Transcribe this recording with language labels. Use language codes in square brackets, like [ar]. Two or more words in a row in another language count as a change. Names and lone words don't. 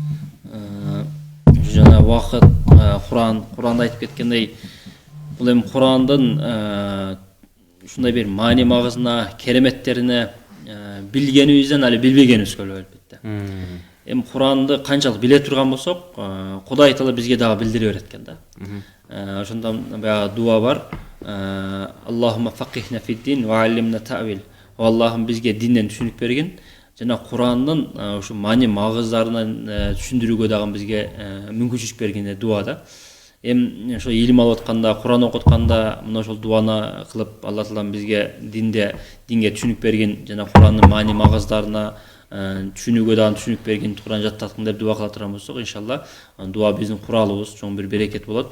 [ky] Жана убакыт Куранда айтып кеткендей, бул эми Курандын ушундай бир маани магызына, кереметтерине билгенибизден али билбегенибиз көп албетте. Эми Куранды канчалык биле турган болсок, Кудай Таала бизге дагы билдире берет экен да. Ошондон баягы дуа бар. [ar] اللهم فقهنا في الدين وعلمنا التأويل. [ky] Аллахым бизге динден түшүнүк берген, жана Курандын ушу маани магыздарынан түшүндүрүүгө дагы бизге мүмкүнчүлүк берген дуада. эми ошо илим алып атканда, Куран окутканда мына ошол дуаны кылып Алла Таалам бизге динге түшүнүк берген жана Курандын маани магаздарына түшүнүүгө дагы түшүнүк берген Куран жаттаткын деп дуа кыла турган болсок, иншалла дуа биздин куралыбыз, чоң бир берекет болот.